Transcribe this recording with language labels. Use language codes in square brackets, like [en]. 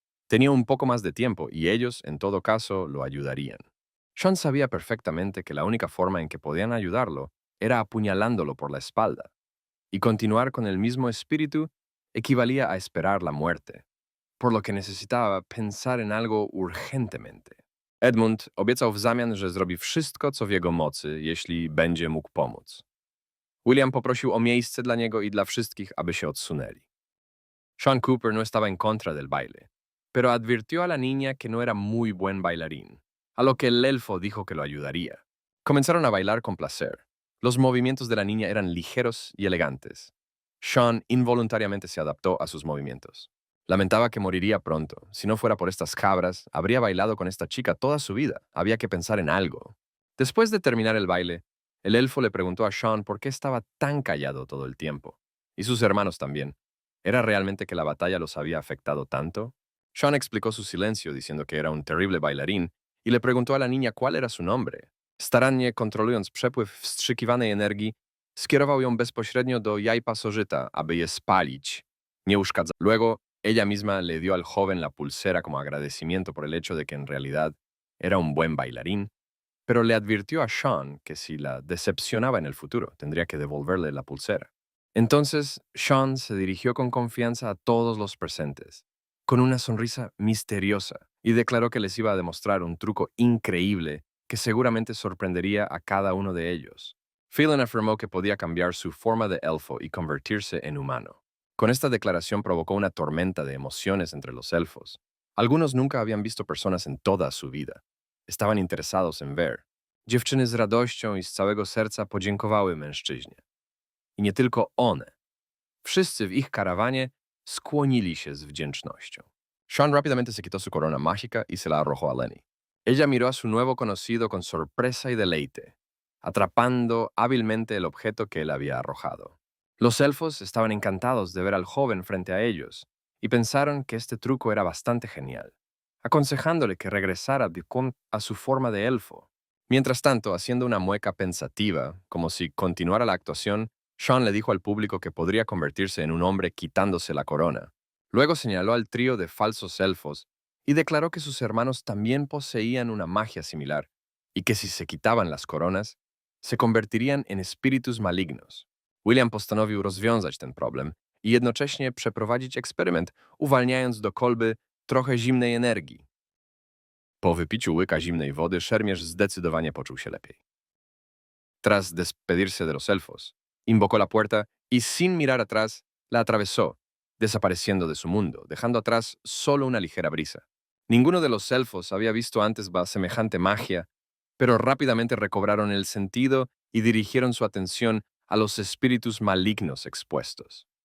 [es] Tenía un poco más de tiempo y ellos, en todo caso, lo ayudarían. Sean sabía perfectamente que la única forma en que podían ayudarlo era apuñalándolo por la espalda, y continuar con el mismo espíritu equivalía a esperar la muerte, por lo que necesitaba pensar en algo urgentemente. [pl] Edmund obiecał w zamian, że zrobi wszystko, co w jego mocy, jeśli będzie mógł pomóc. William poprosił o miejsce dla niego i dla wszystkich, aby się odsunęli. [es] Sean Cooper no estaba en contra del baile, pero advirtió a la niña que no era muy buen bailarín, a lo que el elfo dijo que lo ayudaría. Comenzaron a bailar con placer. Los movimientos de la niña eran ligeros y elegantes. Sean involuntariamente se adaptó a sus movimientos. Lamentaba que moriría pronto. Si no fuera por estas cabras, habría bailado con esta chica toda su vida. Había que pensar en algo. Después de terminar el baile, el elfo le preguntó a Sean por qué estaba tan callado todo el tiempo. Y sus hermanos también. ¿Era realmente que la batalla los había afectado tanto? Sean explicó su silencio diciendo que era un terrible bailarín y le preguntó a la niña cuál era su nombre. [pl] Starannie kontrolując przepływ wstrzykiwanej energii, skierował ją bezpośrednio do jaj pasożyta, aby je spalić. Nie uszkadza. [es] Luego, ella misma le dio al joven la pulsera como agradecimiento por el hecho de que en realidad era un buen bailarín pero le advirtió a Sean que si la decepcionaba en el futuro, tendría que devolverle la pulsera. Entonces, Sean se dirigió con confianza a todos los presentes, con una sonrisa misteriosa, y declaró que les iba a demostrar un truco increíble que seguramente sorprendería a cada uno de ellos. Phelan afirmó que podía cambiar su forma de elfo y convertirse en humano. Con esta declaración provocó una tormenta de emociones entre los elfos. Algunos nunca habían visto personas en toda su vida. Estaban interesados en ver. [pl] Dziewczyny z radością i z całego serca podziękowały mężczyźnie. I nie tylko one. Wszyscy w ich karawanie skłonili się z wdzięcznością. [es] Sean rápidamente se quitó su corona mágica y se la arrojó a Lenny. Ella miró a su nuevo conocido con sorpresa y deleite, atrapando hábilmente el objeto que él había arrojado. Los elfos estaban encantados de ver al joven frente a ellos y pensaron que este truco era bastante genial, aconsejándole que regresara a su forma de elfo. Mientras tanto, haciendo una mueca pensativa, como si continuara la actuación, Sean le dijo al público que podría convertirse en un hombre quitándose la corona. Luego señaló al trío de falsos elfos y declaró que sus hermanos también poseían una magia similar y que si se quitaban las coronas, se convertirían en espíritus malignos. [pl] William postanowił rozwiązać ten problem i jednocześnie przeprowadzić eksperyment, uwalniając do kolby trochę zimnej energii. Po wypiciu łyka zimnej wody, szermierz zdecydowanie poczuł się lepiej. [es] Tras despedirse de los elfos, invocó la puerta y sin mirar atrás, la atravesó, desapareciendo de su mundo, dejando atrás solo una ligera brisa. Ninguno de los elfos había visto antes semejante magia, pero rápidamente recobraron el sentido y dirigieron su atención a los espíritus malignos expuestos.